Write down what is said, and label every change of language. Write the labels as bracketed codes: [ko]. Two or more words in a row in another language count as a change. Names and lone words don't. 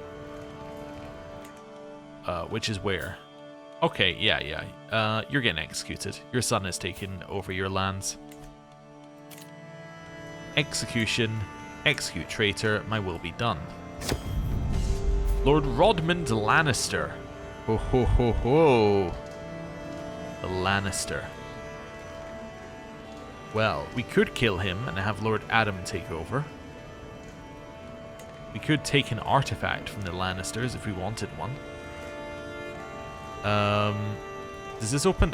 [en] Which is where? Okay, yeah. You're getting executed. Your son has taken over your lands. Execution. Execute traitor. My will be done. Lord Rodmond Lannister. Ho ho ho ho. The Lannister. Well, we could kill him and have Lord Adam take over. We could take an artifact from the Lannisters if we wanted one. Does this open?